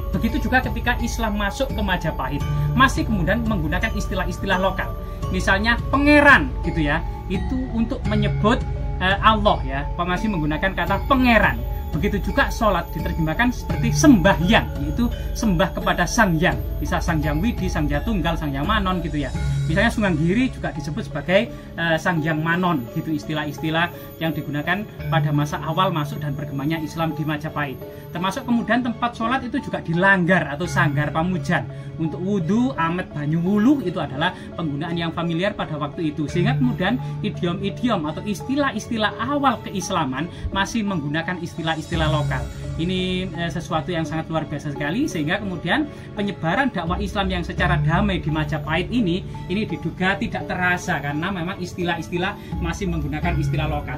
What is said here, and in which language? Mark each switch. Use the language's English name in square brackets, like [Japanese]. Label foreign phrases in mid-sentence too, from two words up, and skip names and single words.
[Indonesian] Begitu juga ketika Islam masuk ke Majapahit, masih kemudian menggunakan istilah-istilah lokal. Misalnya pangeran gitu ya, itu untuk menyebut Allah ya, masih menggunakan kata pangeran. Begitu juga sholat diterjemahkan seperti sembahyang, yaitu sembah kepada Sang Hyang, bisa Sang Hyang Widi, Sang Hyang Tunggal, Sang Hyang Manon gitu ya. Misalnya Sunan Giri juga disebut sebagai Sang Hyang Manon gitu, istilah-istilah yang digunakan pada masa awal masuk dan berkembangnya Islam di Majapahit. Termasuk kemudian tempat sholat itu juga dilanggar atau [Javanese] sanggar pamujan. [Indonesian] Untuk wudhu, [Javanese] amet, banyu wuluh [Indonesian] itu adalah penggunaan yang familiar pada waktu itu, sehingga kemudian idiom-idiom atau istilah-istilah awal keislaman masih menggunakan istilah-istilah lokal. Ini sesuatu yang sangat luar biasa sekali, sehingga kemudian penyebaran dakwah Islam yang secara damai di Majapahit ini diduga tidak terasa karena memang istilah-istilah masih menggunakan istilah lokal.